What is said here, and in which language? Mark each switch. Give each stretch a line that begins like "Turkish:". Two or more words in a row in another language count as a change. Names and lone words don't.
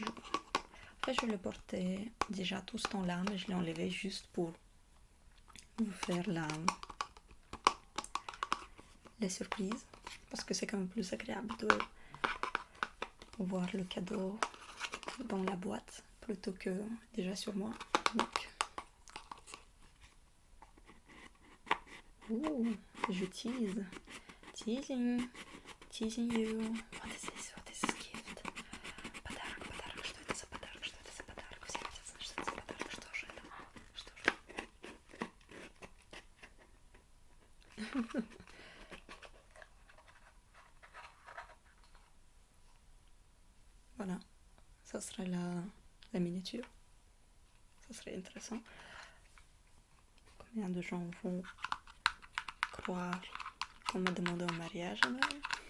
French: En fait, je le portais déjà tout ce temps-là, mais je l'ai enlevé juste pour vous faire la surprise, parce que c'est quand même plus agréable de voir le cadeau dans la boîte plutôt que déjà sur moi. Donc, je tease.
English: Teasing you. What is this? What is this gift?
Russian: Подарок. Что это за подарок? Что это за подарок? Все хотят знать, что это за подарок. Что же это? Что же?
French: Voilà. Ça serait la miniature. Ça serait intéressant. Combien de gens vont croire qu'on m'a demandé en mariage à Noël?